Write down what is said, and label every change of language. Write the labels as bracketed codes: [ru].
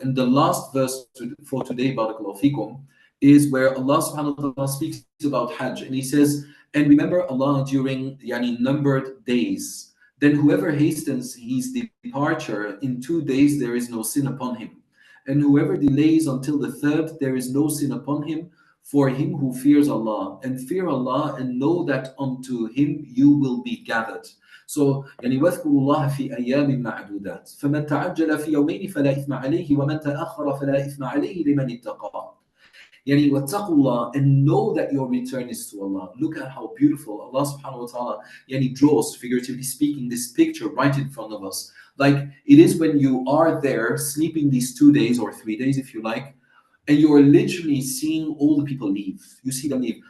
[en] And the last verse for today, Barakallahu Fikum, is where Allah subhanahu wa ta'ala speaks about Hajj, and he says, and remember Allah during numbered days, then whoever hastens his departure in 2 days, there is no sin upon him, and whoever delays until the third, there is no sin upon him, for him who fears Allah. And fear Allah, and know that unto him you will be gathered. [ar] So واذكروا الله في أيام معدودات فمن تعجل في يومين فلا إثم عليه ومن تأخر فلا إثم عليه لمن اتقى. [en] وَاتَّقُوا, and know that your return is to Allah. Look at how beautiful Allah subhanahu wa ta'ala draws, figuratively speaking, this picture right in front of us. Like it is when you are there sleeping these 2 days or 3 days, if you like, and you are literally seeing all the people leave. You see them leave.